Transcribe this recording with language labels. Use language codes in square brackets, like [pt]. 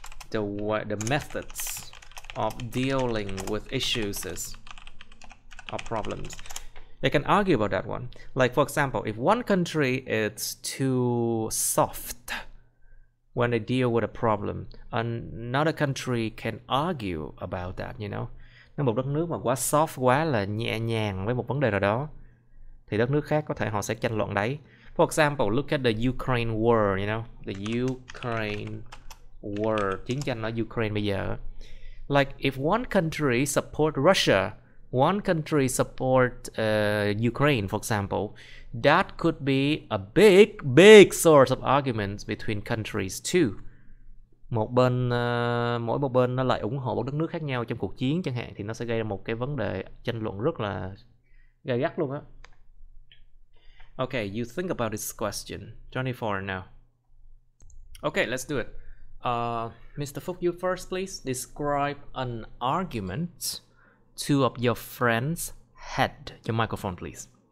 [en] The methods of dealing with issues or problems. They can argue about that one. Like for example, if one country is too soft when they deal with a problem. Another country can argue about that, you know. [vi] Nếu một đất nước mà quá soft, quá là nhẹ nhàng với một vấn đề nào đó, thì đất nước khác có thể họ sẽ tranh luận đấy. [en] For example, look at the Ukraine war, you know, the Ukraine war, [vi] chiến tranh ở Ukraine bây giờ. [en] Like if one country support Russia, one country support Ukraine, for example, that could be a big source of arguments between countries too. [vi] Mỗi một bên nó lại ủng hộ một đất nước khác nhau trong cuộc chiến chẳng hạn, thì nó sẽ gây ra một cái vấn đề tranh luận rất là gay gắt luôn á. [en] Okay, you think about this question. 24 now. Okay, let's do it. Mr. Phúc, you first, please. Describe an argument two of your friends had. Your microphone, please.